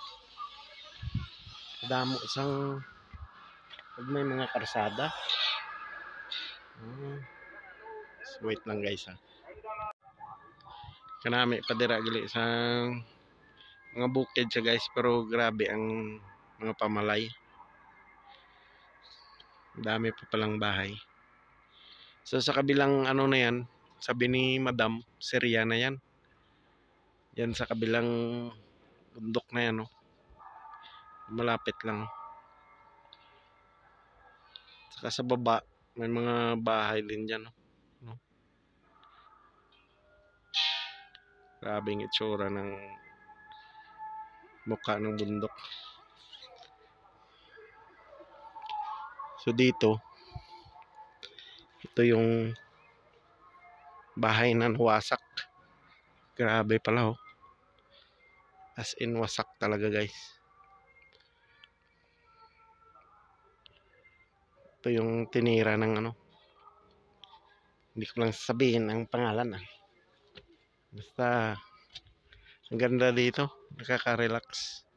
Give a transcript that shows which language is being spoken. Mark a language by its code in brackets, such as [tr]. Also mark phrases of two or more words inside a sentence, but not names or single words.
[hil] Damo sang pag may mga karsada. [tl] So wait lang guys ha. [hil] Kanami pa dira gali sa mga bukid siya guys, pero grabe ang mga pamalay. [tl] Dami pa palang bahay. So sa kabilang ano na yan, sabi ni Madam, Sirya na yan. Yan sa kabilang bundok na yan, no? Malapit lang. Saka sa baba, may mga bahay din dyan, no? Grabe ang itsura ng mukha ng bundok. So dito, ito yung bahay na wasak. Grabe pala oh. As in wasak talaga guys. Ito yung tinira ng ano. Hindi ko lang sabihin ang pangalan ah. Basta ang ganda dito, nakaka-relax.